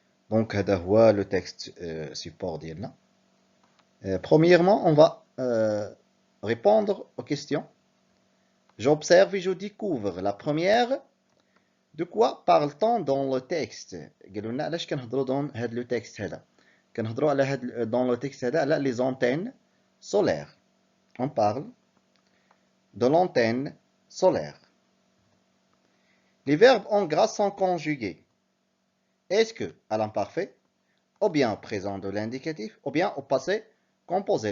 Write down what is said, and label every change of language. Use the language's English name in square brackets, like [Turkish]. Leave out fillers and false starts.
[French] Donc, [Arabic] هذا هو [French] le texte support [Arabic] ديالنا. [French] Premièrement, on va répondre aux questions. J'observe et je découvre. La première, de quoi parle-t-on dans le texte? [Arabic] قالوا لنا علاش كنهضروا [French] dans [Arabic] هذا [French] le texte [Arabic] هذا. كنهضروا على هذا [French] dans le texte [Arabic] هذا على [French] les antennes solaires. On parle de l'antenne solaire. Les verbes en gras sont conjugués. Est-ce que à l'imparfait, ou bien au présent de l'indicatif, ou bien au passé composé.